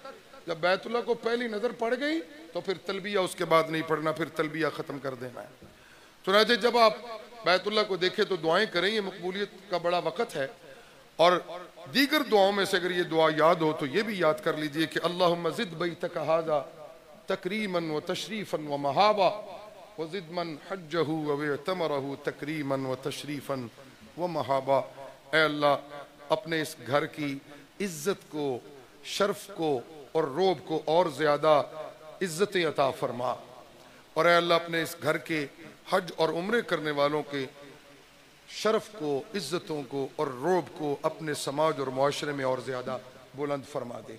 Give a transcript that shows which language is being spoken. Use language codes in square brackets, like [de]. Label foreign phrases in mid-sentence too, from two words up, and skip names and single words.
[ur] جب بیت اللہ کو پہلی نظر پڑ گئی تو پھر تلبیہ اس کے بعد نہیں پڑھنا، پھر تلبیہ ختم کر دینا ہے. چنانچہ جب آپ بیت اللہ کو دیکھیں تو دعائیں کریں، یہ مقبولیت کا بڑا وقت ہے. اور دیگر دعاؤں میں سے اگر یہ دعا یاد ہو تو یہ بھی یاد کر لیجئے کہ [ar] اللہم زد بیتک ھذا تکریما و تشریفا و محابا وزد من حجہ و اعتمرہ تکریما و تشریفا و محابا. [ur] اے اللہ اپنے اس گھر کی عزت کو، شرف کو اور روب کو اور زیادہ عزتیں عطا فرما. اور اے اللہ اپنے اس گھر کے حج اور عمرے کرنے والوں کے شرف کو، عزتوں کو اور روب کو اپنے سماج اور معاشرے میں اور زیادہ بلند فرما دے.